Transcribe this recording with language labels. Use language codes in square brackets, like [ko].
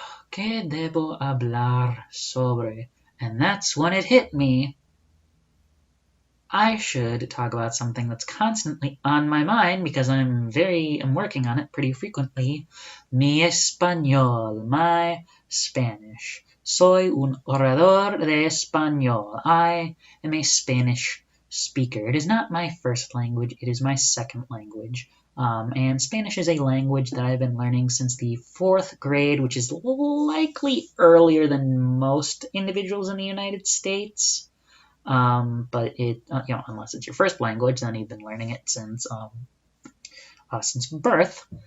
[es] ¿Qué debo hablar sobre? [en] And that's when it hit me. I should talk about something that's constantly on my mind because I'm working on it pretty frequently. [es] Mi español, [en] my Spanish. [es] Soy un orador de español. [en] I am a Spanish speaker. It is not my first language, it is my second language. And Spanish is a language that I've been learning since the 4th grade, which is likely earlier than most individuals in the United States. But it, unless it's your first language, then you've been learning it since birth.